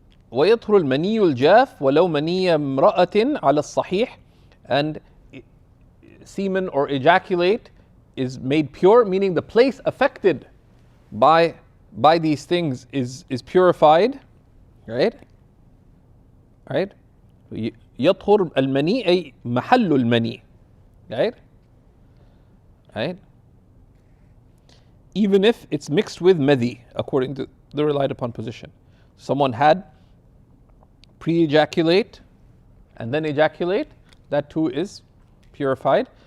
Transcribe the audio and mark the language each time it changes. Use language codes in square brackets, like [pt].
[ar] ويطهر المني الجاف ولو مني امرأة على الصحيح, [en] and semen or ejaculate is made pure, meaning the place affected by these things is purified, right? Right? [ar] يطهر المني أي محل المني, [en] right? Right? Even if it's mixed with madhi, according to the relied upon position. Someone had pre-ejaculate and then ejaculate, that too is purified.